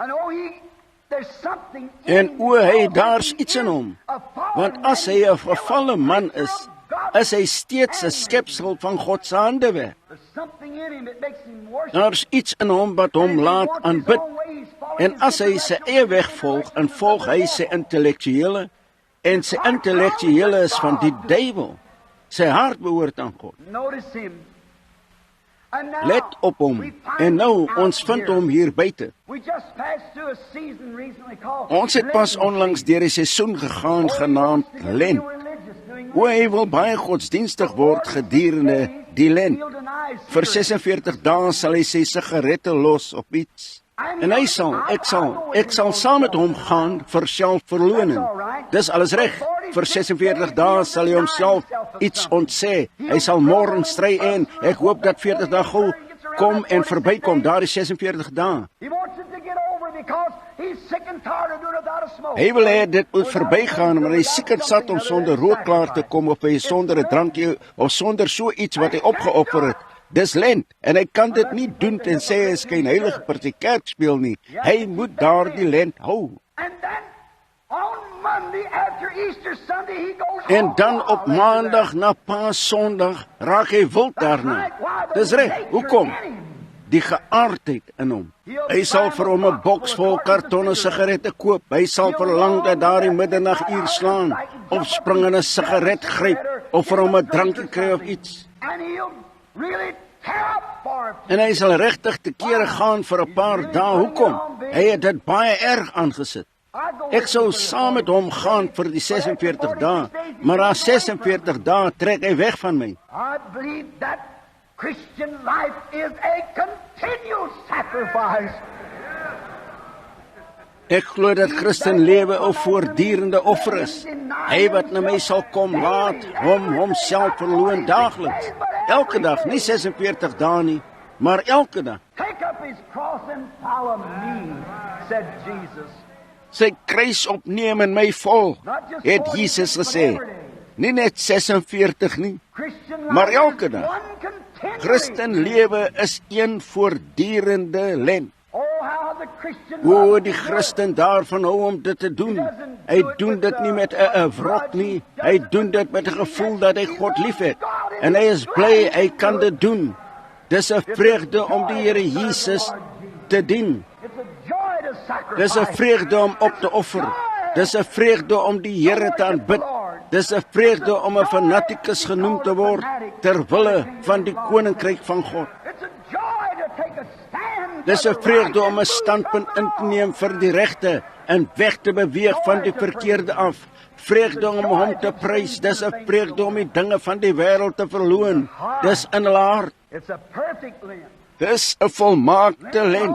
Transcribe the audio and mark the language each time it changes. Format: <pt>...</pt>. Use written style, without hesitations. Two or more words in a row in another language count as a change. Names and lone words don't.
<af>En hy, daar's iets in hom, want as hy 'n gevalle man is hy steeds 'n skepsel van God se handewerk. Daar's iets in hom wat hom laat aanbid, en as hy sy eie weg volg, en volg hy sy intellektuele, en sy intellektuele is van die duiwel. Sy hart behoort aan God.</af> <en>Notice him. And now,</en> <af>Let op hom.</af> <en>we find</en> <af>En nou,</af> <en>him out</en> <af>ons vind</af> <en>here.</en> <af>hom hier buite.</af> <en>We just passed through a season recently called</en> <af>Ons het pas</af> <en>Lenten</en> <af>onlangs</af> <en>season.</en> <af>deur die seisoen gegaan</af> <en>Oh, he</en> <af>genaamd</af> <en>wants to get</en> <af>Lent.</af> <en>real religious doing</en> <af>O, hy Lent. wil baie godsdienstig word gedurende die Lent.</af> <en>He'll deny</en> <af>Vir</af> <en>cigarettes.</en> <af>46 dae sal hy sy sigarette los op iets. En hy sal, ek sal saam met hom gaan vir selfverloning. Dis alles reg. Vir 46 dae sal hy homself iets ontsê. Hy sal môre stry en ek hoop dat 40 dae gou kom en verbykom, daardie 46 dae.</af> <en>He wants it to get over because he's sick and tired of doing it without a smoke.</en> <af>Hy wil hê dit moet verbygaan, maar hy is seker sat om sonder rook klaar te kom of hy sonder 'n drankie of sonder so iets wat hy opgeoffer het. Dis Lent en hy kan dit nie doen tensy hy skynheilige party kerk speel nie. Hy moet daardie Lent hou.</af> <en>And then on Monday after Easter Sunday he goes</en> <af>En</af> <en>home.</en> <af>dan op maandag na Paasondag raak hy wild daarna. Dis reg. Hoekom? Die geaardheid in hom. Hy sal vir hom 'n boks vol kartonne sigarette koop. Hy sal verlang dat daardie middernaguur slaan, of spring in 'n sigaret gryp of vir hom 'n drankie kry of iets.</af> <en>And he'll really tear up for it.</en> <af>En hy sal regtig te kere gaan vir 'n paar dae. Hoekom? Hy het dit baie erg aangesit. Ek sou saam met hom gaan vir die 46 dae, maar na 46 dae trek hy weg van my.</af> <en>I believe that Christian life is a continual sacrifice.</en> <af>Ek glo dat Christenlewe 'n voortdurende offer is. Hy wat na my sal kom, laat hom homself verloon daagliks. Elke dag, nie 46 dae nie, maar elke dag.</af> <en>Take up his cross and follow me, said Jesus.</en> <af>Sy kruis opneem en my volg, het Jesus gesê. Nie net 46 nie,</af> <en>Christian</en> <af>maar</af> <en>life</en> <af>elke</af> <en>is</en> <af>dag.</af> <en>one continually.</en> <af>Christenlewe is een voortdurende Lent.</af> <en>Oh, how the Christian</en> <af>O,</af> <en>life</en> <af>die</af> <en>is</en> <af>Christen daarvan hou om dit te doen. Hy doen dit nie met 'n wrok nie. Hy doen dit met 'n gevoel dat hy God liefhet. En hy is bly hy kan dit doen. Dis 'n vreugde om die Here Jesus te dien.</af> <en>It's a joy to sacrifice.</en> <af>Dis 'n vreugde om op te offer. Dis 'n vreugde om die Here te aanbid. Dis 'n vreugde om 'n fanatikus genoem te word ter wille van die koninkryk van God.</af> <en>It's a joy to take a stand.</en> <af>Dis 'n vreugde om 'n standpunt in te neem vir die regte en weg te beweeg van die verkeerde af. Vreugde om hom te prys. Dis 'n vreugde om die dinge van die wêreld te verloon. Dis in hulle hart.</af> <en>It's a perfect Lent.</en> <af>Dis 'n volmaakte Lent.</af>